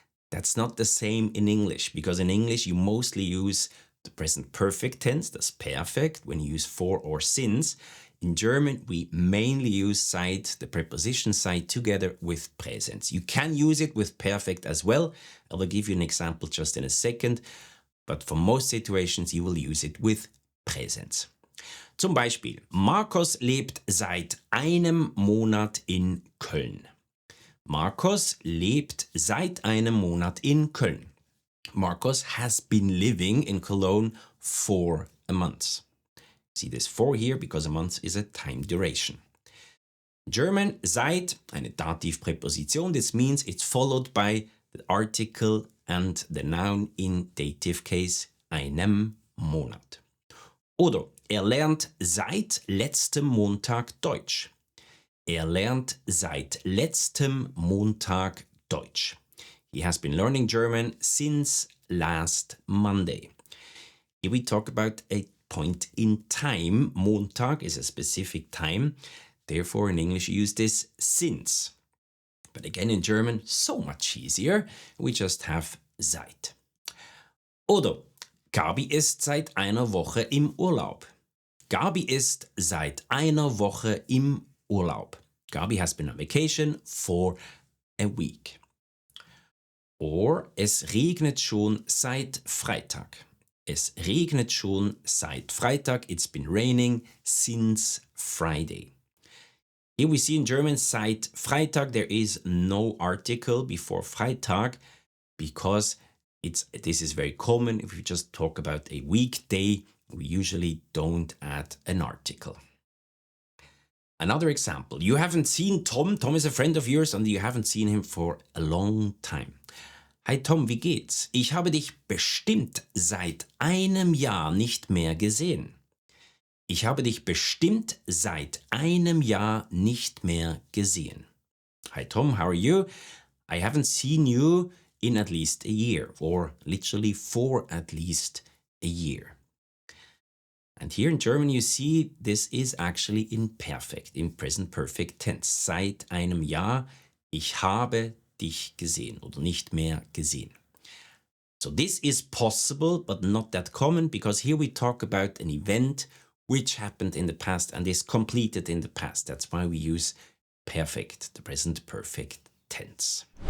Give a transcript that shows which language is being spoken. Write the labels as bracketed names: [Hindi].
[English] That's not the same in English, because in English you mostly use the present perfect tense, that's perfect, when you use for or since. In German, we mainly use seit, the preposition seit, together with Präsens. You can use it with perfect as well. I will give you an example just in a second. But for most situations, you will use it with Präsens. [German] Zum Beispiel, Markus lebt seit einem Monat in Köln. Markus lebt seit einem Monat in Köln. [English] Markus has been living in Cologne for a month. See this for here because a month is a time duration. [German] German, seit, eine Dativpräposition. [English] This means it's followed by the article and the noun in dative case, [German] einem Monat. Oder lernt seit letztem Montag Deutsch. Lernt seit letztem Montag Deutsch. [English] He has been learning German since last Monday. Here we talk about a point in time. Montag is a specific time. Therefore, in English, you use this since. But again, in German, so much easier. We just have seit. [German] Oder Gabi ist seit einer Woche im Urlaub. Gabi ist seit einer Woche im Urlaub. [English] Gabi has been on vacation for a week. [German] Or es regnet schon seit Freitag. Es regnet schon seit Freitag. [English] It's been raining since Friday. Here we see in German [German] seit Freitag [English] there is no article before Freitag because this is very common. If we just talk about a weekday, we usually don't add an article. Another example. You haven't seen Tom. Tom is a friend of yours and you haven't seen him for a long time. [German] Hi Tom, wie geht's? Ich habe dich bestimmt seit einem Jahr nicht mehr gesehen. Ich habe dich bestimmt seit einem Jahr nicht mehr gesehen. [English] Hi Tom, how are you? I haven't seen you in at least a year, or literally for at least a year. And here in German you see this is actually imperfect, in present perfect tense. [German] Seit einem Jahr, ich habe dich gesehen oder nicht mehr gesehen. [English] So this is possible but not that common, because here we talk about an event which happened in the past and is completed in the past. That's why we use perfect, the present perfect tense.